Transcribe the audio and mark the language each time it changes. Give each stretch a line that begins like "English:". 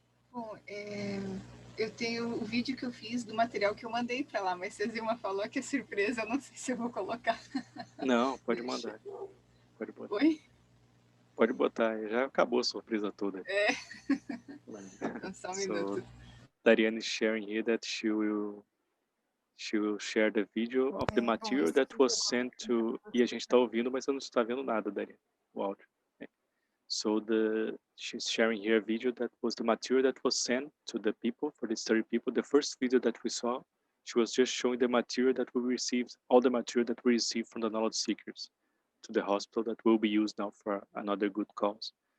Portuguese: Bom, eu tenho o vídeo que eu fiz do material que eu mandei para lá, mas se a Zilma falou que é surpresa, eu não sei se eu vou colocar. Não, pode mandar. Pode botar. Oi? Pode botar, já acabou a surpresa toda. Então, só um minuto.
English: So, Dariane is sharing here that she will share the video of the material that was sent to...
Portuguese: E a gente está ouvindo, mas eu não estou vendo nada, Dariane, o áudio.
English: So she's sharing here a video that was the material that was sent to the people, for these 30 people. The first video that we saw, she was just showing the material that we received, all the material that we received from the knowledge seekers to the hospital that will be used now for another good cause.